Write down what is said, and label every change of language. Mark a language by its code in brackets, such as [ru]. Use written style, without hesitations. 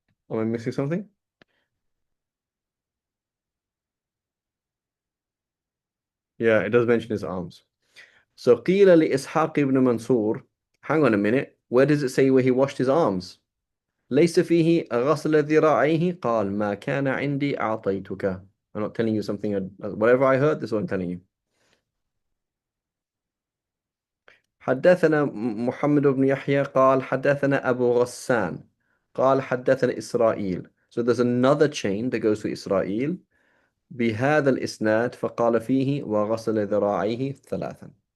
[en] Am I missing something? Yeah, it does mention his arms. So [ar] قيل لإسحاق [en] ibn Mansur. Hang on a minute. Where does it say where he washed his arms? [ar] ليس فيه غسل ذراعيه قال ما كان عندي أعطيتك. [en] I'm not telling you something. Whatever I heard, this is what I'm telling you. [ar] حدثنا محمد بن يحيى قال حدثنا أبو غسان قال حدثنا إسرائيل. [en] So there's another chain that goes to [ar] إسرائيل بهذا الإسناد فقال فيه وغسل ذراعيه ثلاثا.